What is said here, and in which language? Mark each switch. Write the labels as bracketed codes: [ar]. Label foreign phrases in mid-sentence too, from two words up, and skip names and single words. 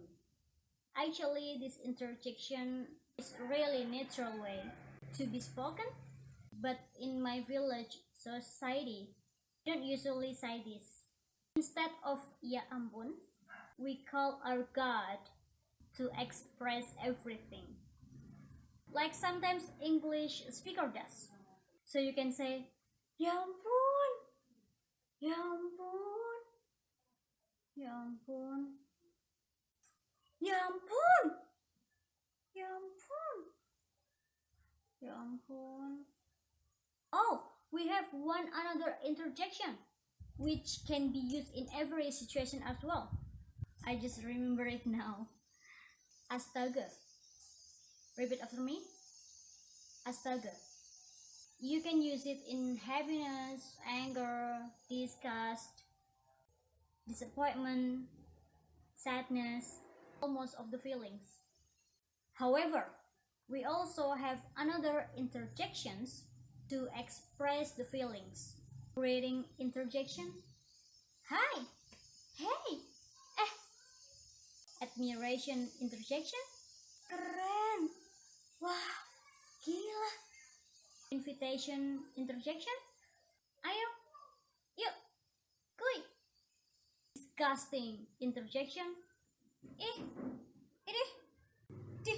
[en] Actually, this interjection is really natural way to be spoken, but in my village society, don't usually say this. Instead of [id] ya ampun, [en] we call our God to express everything. Like sometimes English speaker does. So you can say, [id] ya ampun, ya ampun, ya ampun, ya ampun, ya ampun, ya ampun. [en] Oh, we have one another interjection which can be used in every situation as well. I just remember it now. Astaga. Repeat after me. Astaga. You can use it in happiness, anger, disgust, disappointment, sadness, almost of the feelings. However, we also have another interjections to express the feelings. Reading interjection. Hi. Hey. Admiration interjection. [id] Keren. Wah, gila. [en] Invitation interjection. [id] Ayo. Yuk. Kuy. [en] Disgusting interjection. [id] Ih, ini, dih.